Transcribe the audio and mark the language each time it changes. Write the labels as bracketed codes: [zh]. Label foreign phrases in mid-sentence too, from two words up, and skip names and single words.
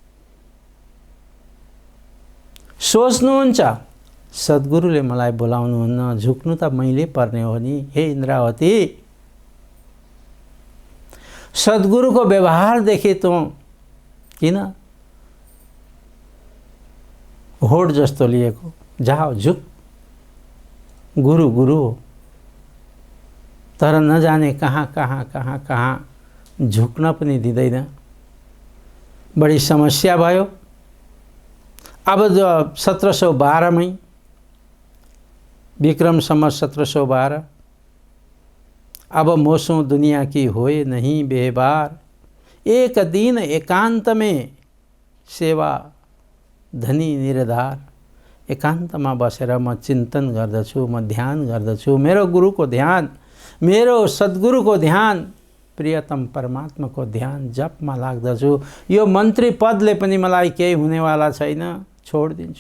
[ne] सोच्नुहुन्छ सद्गुरुले मलाई बोलाउनुहुन्न, झुक्नु त मैले पर्ने हो नि। हे इन्द्रावती, सद्गुरुको व्यवहारदेखि तँ किन होड जस्तो लिएको, [hi] जाओ झुक, [ne] गुरु गुरु हो, तर नजाने कहाँ झुक्न पनि दिँदैन। बढी समस्या भयो। [hi] अब 1712 में विक्रम संवत 1712, अब मोसों दुनिया की होए नहीं बेबार, एक दिन एकांत में सेवा धनी निरधार। [ne] एकान्तमा बसेर म चिन्तन गर्दछु, म ध्यान गर्दछु, मेरो गुरुको ध्यान, मेरो सद्गुरुको ध्यान, प्रियतम परमात्माको ध्यान जपमा लाग्दछु। यो मन्त्री पदले पनि मलाई केही हुनेवाला छैन, छोडिदिन्छु।